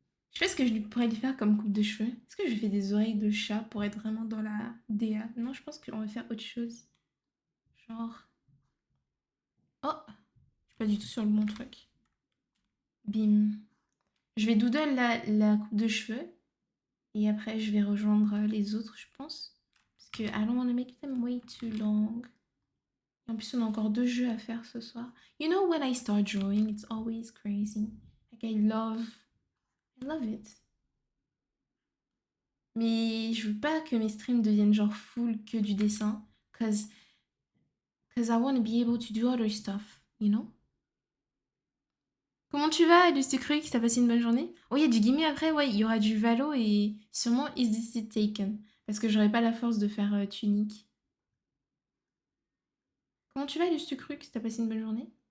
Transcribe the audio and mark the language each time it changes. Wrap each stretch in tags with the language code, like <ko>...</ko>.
<fr>Je sais pas ce que je pourrais lui faire comme coupe de cheveux. Est-ce que je lui fais des oreilles de chat pour être vraiment dans la DA? Non, je pense qu'on va faire autre chose. Genre... Oh! Je suis pas du tout sur le bon truc. Bim. Je vais doodle la coupe de cheveux. Et après, je vais rejoindre les autres, je pense. Parce que</fr> <en>I don't want to make them way too long.</en> <fr>En plus, on a encore 2 jeux à faire ce soir.</fr> <en>You know, when I start drawing, it's always crazy. Like, I love it.</en> <fr>Mais je veux pas que mes streams deviennent genre full que du dessin.</fr> <en>Cause I want to be able to do other stuff, you know?</en> <fr>Comment tu vas, Lucie Cruix? T'as passé une bonne journée? Oh, il y a du gimme après, ouais, il y aura du Valo et sûrement Is This It Taken? Parce que j'aurais pas la force de faire tunique. Comment tu vas, Lucie Cruix? T'as passé une bonne journée?</fr>